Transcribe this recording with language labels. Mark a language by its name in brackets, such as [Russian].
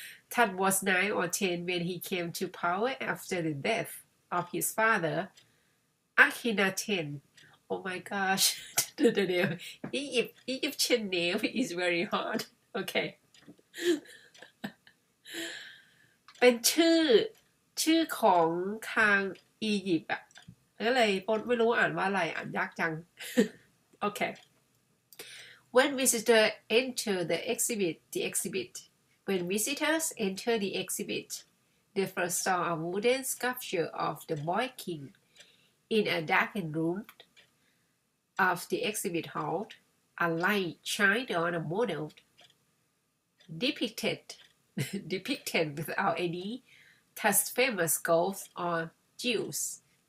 [English] Tut was 9 or 10 when he came to power after the death of his father, Akhenaten. Oh my gosh, the name. Egyptian name is very hard. Okay. [Thai] เป็นชื่อของทางอียิปต์อะก็เลยปนไม่รู้อ่านว่าอะไรอ่านยากจัง Okay. [English] When visitors enter the exhibit. When visitors enter the exhibit, they first saw a wooden sculpture of the boy king in a darkened room of the exhibit hall. A light shined on a model depicted without any Tut's famous goals or jewels.